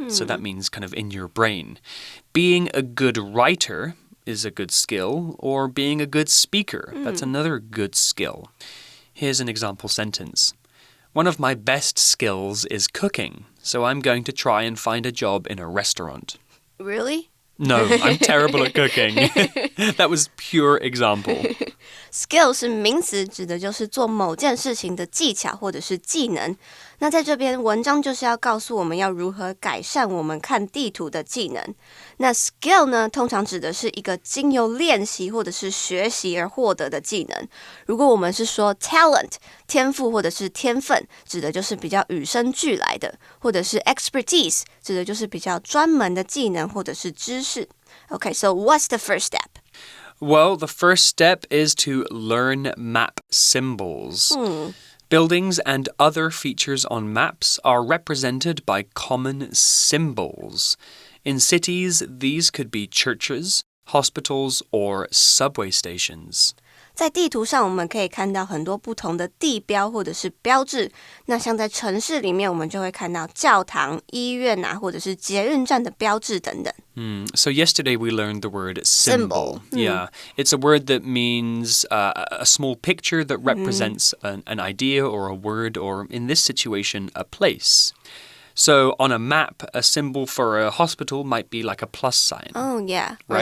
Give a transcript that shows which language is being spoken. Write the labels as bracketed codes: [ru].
[en] So that means kind of in your brain. Being a good writer is a good skill, or being a good speaker, that's another good skill. Here's an example sentence. One of my best skills is cooking, so I'm going to try and find a job in a restaurant. Really? No, I'm terrible at cooking. That was pure example. [zh] Skill 是名词，指的就是做某件事情的技巧或者是技能。那在这边文章就是要告诉我们要如何改善我们看地图的技能。那 skill 呢，通常指的是一个经由练习或者是学习而获得的技能。如果我们是说 talent 天赋或者是天分，指的就是比较与生俱来的，或者是 expertise 指的就是比较专门的技能或者是知识。 [en] Okay, so what's the first step? Well, the first step is to learn map symbols. Buildings and other features on maps are represented by common symbols. In cities, these could be churches, hospitals, or subway stations. [zh] 在地图上我们可以看到很多不同的地标或者是标志，那像在城市里面我们就会看到教堂、医院啊，或者是捷运站的标志等等。 [en] So yesterday we learned the word symbol. Yeah, it's a word that means a small picture that represents an idea or a word or, in this situation, a place. So on a map, a symbol for a hospital might be like a plus sign. Oh, yeah. Right?